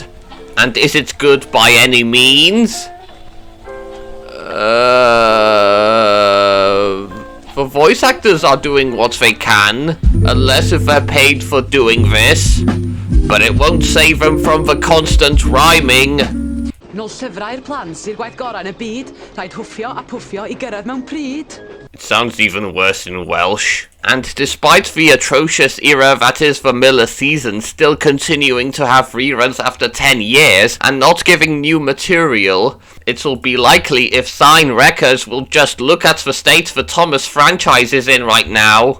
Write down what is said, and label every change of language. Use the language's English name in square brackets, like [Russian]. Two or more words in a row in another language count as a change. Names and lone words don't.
[English] And is it good by any means? The voice actors are doing what they can, unless if they're paid for doing this. But it won't save them from the constant rhyming. [Welsh] Nôl llyfrau'r plant sy'r gwaith gorau yn y byd, rhaid hwffio a pwffio I gyrraedd mewn pryd. [English] It sounds even worse in Welsh. And despite the atrocious era that is the Miller season still continuing to have reruns after 10 years and not giving new material, it'll be likely if Sign Records will just look at the state the Thomas franchise is in right now.